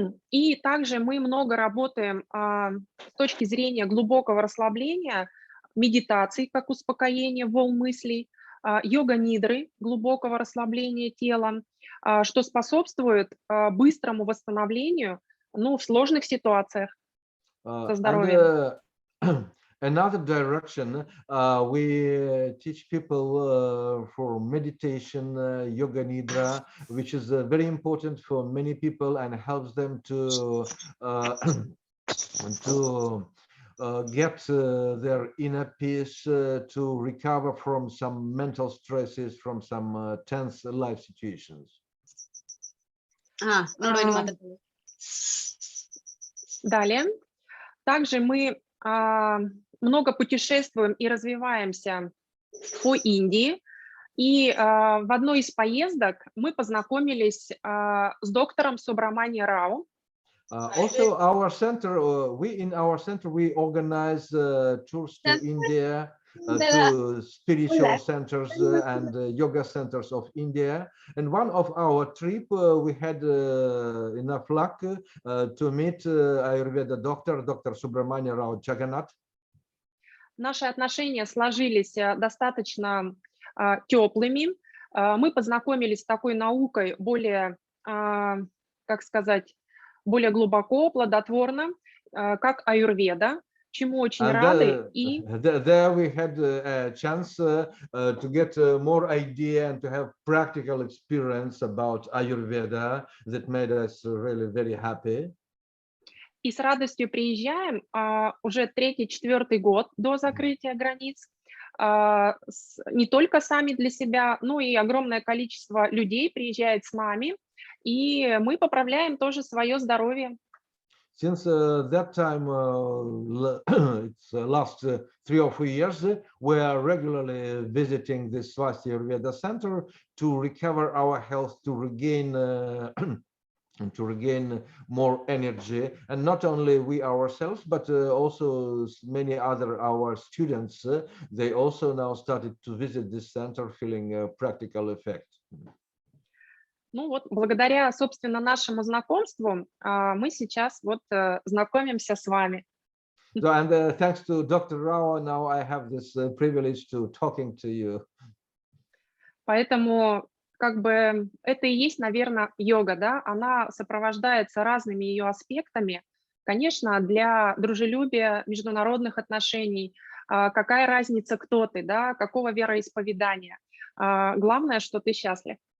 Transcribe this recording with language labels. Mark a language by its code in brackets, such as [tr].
[ru] И также мы много работаем с точки зрения глубокого расслабления, медитаций, как успокоение волн мыслей, йога-нидры, глубокого расслабления тела, что способствует быстрому восстановлению, ну, в сложных ситуациях со здоровьем. [en] Another direction, we teach people for meditation, yoga nidra, which is very important for many people and helps them to to get their inner peace, to recover from some mental stresses, from some tense life situations. [ru] Далее. Также мы много путешествуем и развиваемся по Индии. И в одной из поездок мы познакомились с доктором Субрамани Рау. [en] Also, our center, in our center, we organize tours to India, to spiritual centers and yoga centers of India. And one of our trip, we had enough luck to meet Ayurveda doctor, Dr. Subramania Rao Jagannath. [ru] Наши отношения сложились достаточно теплыми. Мы познакомились с такой наукой более, как сказать, более глубоко, плодотворно, как аюрведа, чему очень рады. И [en] there we had a chance to get more idea and to have practical experience about Ayurveda that made us really very happy. [ru] И с радостью приезжаем уже 3-4 год до закрытия границ. Не только сами для себя, но и огромное количество людей приезжает с нами. И мы поправляем тоже свое здоровье. [en] Since that time, it's last 3 or 4 years, we are regularly visiting this Swastika Ayurveda Center to recover our health, to regain more energy, and not only we ourselves, but also many other our students. They also now started to visit this center, feeling a practical effect. [ru] Ну вот, благодаря, собственно, нашему знакомству, мы сейчас вот знакомимся с вами. [en] So, and thanks to Dr. Rao, now I have this privilege to talking to you. [ru] Поэтому, как бы, это и есть, наверное, йога, да? Она сопровождается разными ее аспектами. Конечно, для дружелюбия, международных отношений, какая разница, кто ты, да? Какого вероисповедания. Главное, что ты счастлив.